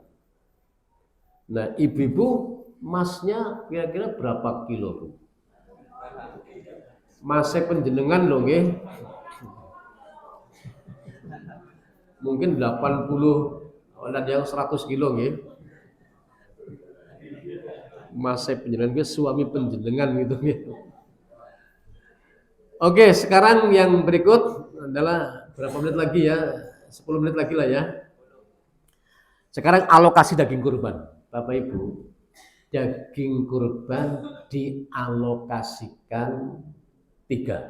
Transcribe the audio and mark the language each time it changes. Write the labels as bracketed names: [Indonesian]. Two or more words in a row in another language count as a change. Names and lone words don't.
[Indonesian] Nah, ibu-ibu emasnya kira-kira berapa kilo, Bu? [Javanese] Masih penjenengan loh, nggih. [Indonesian] Mungkin 80, ada yang 100 kilo, [Javanese] nggih. Masih penjenengan, nggih, suami penjenengan gitu, nggih. [Indonesian] Oke, sekarang yang berikut adalah berapa menit lagi ya? 10 menit lagi lah ya. Sekarang alokasi daging kurban. Bapak Ibu, daging kurban dialokasikan 3.